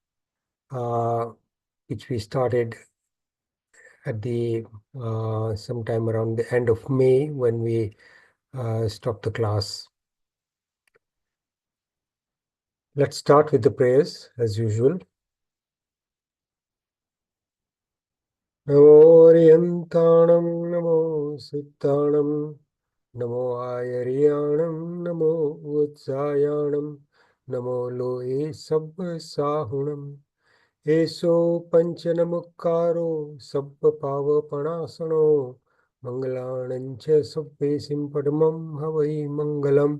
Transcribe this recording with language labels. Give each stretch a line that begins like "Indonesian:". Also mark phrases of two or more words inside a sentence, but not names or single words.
English: which we started at the sometime around the end of May when we stopped the class. Let's start with the prayers as usual.
Ardhamāgadhī Prākrit: Namo Ariyantanam, Namo Sittanam, Namo Ayariyanam, Namo Utsayanam, Namo Loe Sabba Sahunam, Eso Panchanamukaro, Sabba Pava Panasano, Mangalanancha Sabbe Simpadamam Havai Mangalam.